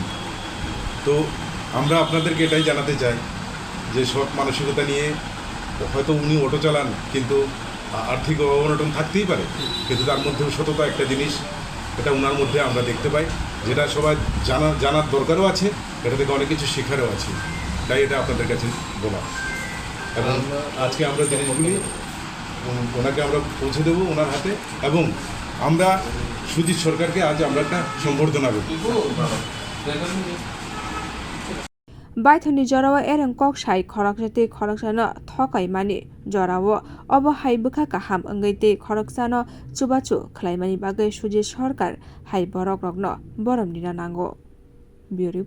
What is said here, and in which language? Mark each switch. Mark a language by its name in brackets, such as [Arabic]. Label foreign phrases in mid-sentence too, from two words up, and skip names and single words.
[Bangla] তো আমরা আপনাদেরকে এটাই জানাতে চাই যে সৎ মানসিকতা নিয়ে হয়তো উনি অটো চালান, কিন্তু আর্থিক অবনটন থাকতেই পারে, কিন্তু তার মধ্যেও সততা একটা জিনিস, এটা ওনার মধ্যে আমরা দেখতে পাই, যেটা সবাই জানার দরকারও আছে, এটা থেকে অনেক কিছু শেখারও আছে। তাই এটা আপনাদের কাছে বলা। এবং আজকে আমরা জিনিসগুলি ওনাকে আমরা পৌঁছে দেবো ওনার হাতে, এবং আমরা সুজিত সরকারকে আজ আমরা একটা সম্বর্ধনা দেব। [Kok Borok] baithoni jorao ereng kok sai khoroksati khoroksano thokai mani jorao obo hai bukha kaham ongei te khoroksano chubachu khlaimani bagwi sujit sarkar hai borok rogno borom dina nango.